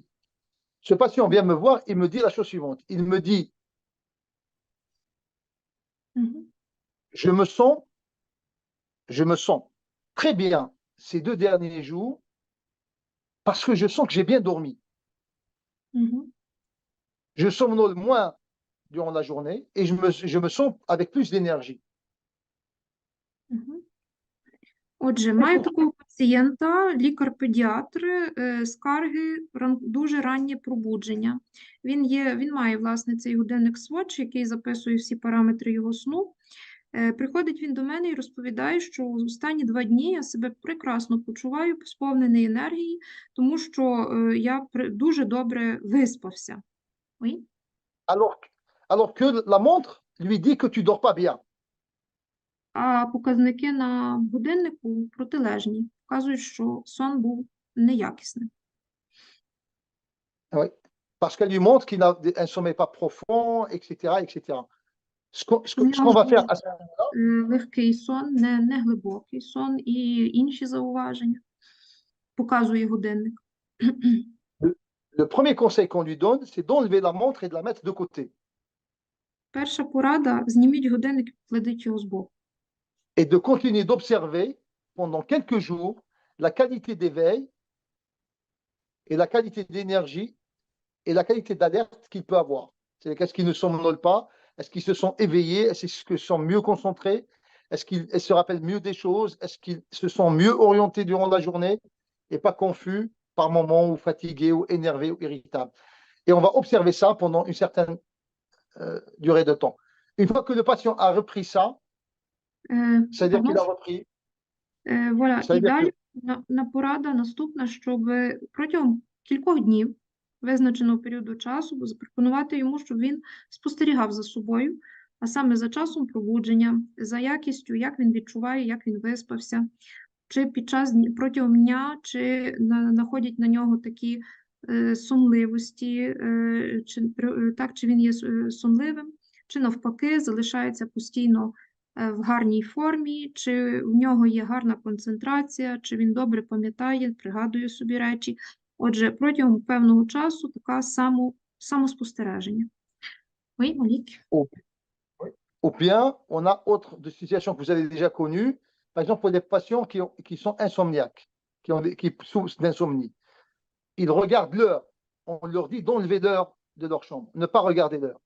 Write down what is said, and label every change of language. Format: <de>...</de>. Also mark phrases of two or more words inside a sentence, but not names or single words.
<fr>Ce patient vient me voir, il me dit la chose suivante. Il me dit, je me sens très bien ces 2 derniers jours parce que je sens que j'ai bien dormi. Je somnole moins durant la journée et je me sens avec plus d'énergie.</fr> <uk>Отже, маю такого пацієнта, лікар-педіатр, скарги, дуже раннє пробудження. Він має, власне, цей годинник Swatch, який записує всі параметри його сну. Приходить він до мене і розповідає, що останні 2 дні я себе прекрасно почуваю, сповнений енергії, тому що я дуже добре виспався.</uk> <fr>Oui? Alors que la montre lui dit que tu dors pas bien.</fr> <uk>А показники на годиннику протилежні, показують, що сон був неякісним.</uk> <fr>Oui, parce qu'elle lui montre qu'il n'a un sommeil pas profond, etc., etc. Ce qu'on va faire à ce moment-là,</fr> <uk>легкий сон, не глибокий сон і інші зауваження показує годинник.</uk> <fr>Le premier conseil qu'on lui donne, c'est d'enlever la montre et de la mettre de côté.</fr> <uk>Перша порада – зніміть годинник і покладіть його збоку.</uk> <fr>Et de continuer d'observer pendant quelques jours la qualité d'éveil et la qualité d'énergie et la qualité d'alerte qu'il peut avoir. C'est-à-dire qu'est-ce qu'il ne somnole pas, est-ce qu'il se sent éveillé, est-ce qu'il se sent mieux concentré, est-ce qu'il se rappelle mieux des choses, est-ce qu'il se sent mieux orienté durant la journée et pas confus par moments ou fatigué ou énervé ou irritable. Et on va observer ça pendant une certaine durée de temps. Une fois que le patient a repris ça, c'est-à-dire qu'il a repris. Voilà,</fr> <uk>Це і як- далі порада наступна, щоб протягом кількох днів визначеного періоду часу запропонувати йому, щоб він спостерігав за собою, а саме за часом пробудження, за якістю, як він відчуває, як він виспався, чи протягом дня, чи находять на нього такі сонливості, чи він є сонливим, чи навпаки залишається постійно в гарній формі, чи в нього є гарна концентрація, чи він добре пам'ятає, пригадує собі речі. Отже, протягом певного часу така самоспостереження.</uk> <fr>Oui, Malik. Ou bien, on a autre de situations que vous avez déjà connues, par exemple pour les patients qui sont insomniaques, qui souffrent d'insomnie. Ils regardent l'heure. On leur dit d'enlever l'heure de leur chambre, ne pas regarder l'heure.</fr>